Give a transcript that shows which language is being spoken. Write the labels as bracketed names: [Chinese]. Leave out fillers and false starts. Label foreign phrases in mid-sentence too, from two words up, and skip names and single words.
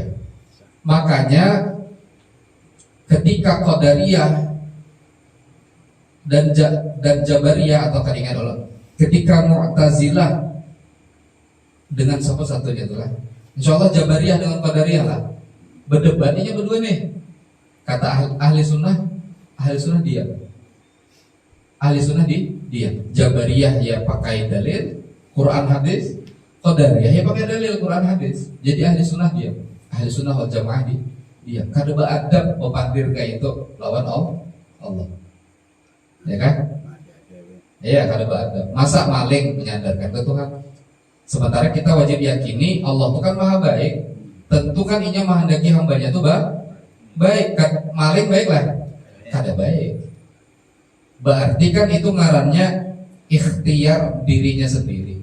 [Indonesian] Makanya ketika Qadariyah dan Jabariyah atau tadi ingat dulu, ketika Mu'tazilah dengan siapa satunya itulah, insya Allah Jabariyah dengan Qadariyah lah berdebatnya berdua nih. Kata ahli sunnah diam. Ahli sunnah diam. Jabariyah ya pakai dalil Quran hadis, Qadariyah ya pakai dalil Quran hadis. Jadi ahli sunnah diam. Ahli sunnah wal jamaah diam. [Banjar] Kada beadab mepandir kayak itu lawan Allah. Ya kan? Iya, kada beadab. [Indonesian] Masa maling menyadarkan ke Tuhan? Sementara kita wajib yakini Allah itu kan maha baik. Tentu kan Inya menghendaki hambanya itu baik. Maling baiklah, kada baik. Berarti kan itu ngarannya ikhtiar dirinya sendiri.